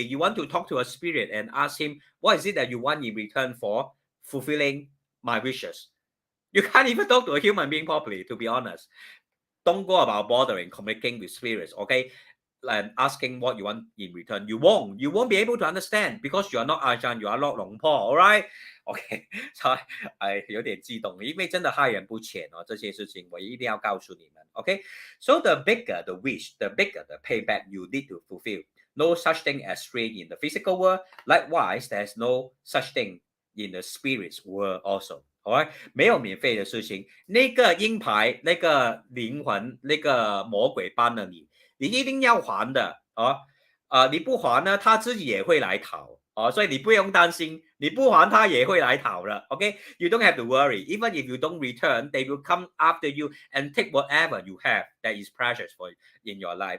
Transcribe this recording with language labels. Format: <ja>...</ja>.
<en>You want to talk to a spirit and ask him, what is it that you want in return for fulfilling my wishes? You can't even talk to a human being properly, to be honest. Don't go about bothering communicating with spirits, okay? And asking what you want in return. You won't be able to understand because you are not Ajahn, you are not 龙婆 all right?</en> <zh>OK， 所以有点激动，因为真的害人不浅哦，这些事情我一定要告诉你们。</zh> <en>OK， so the bigger the wish, the bigger the payback you need to fulfill. No such thing as free in the physical world. Likewise, there's no such thing in the spirits world also.</en> <zh>好啊，没有免费的事情。那个鹰牌，那个灵魂，那个魔鬼帮了你，你一定要还的啊！你不还呢，他自己也会来讨啊，所以你不用担心，你不还他也会来讨的。</zh> <en>OK，you don't have to worry. Even if you don't return, they will come after you and take whatever you have that is precious for in your life.</en>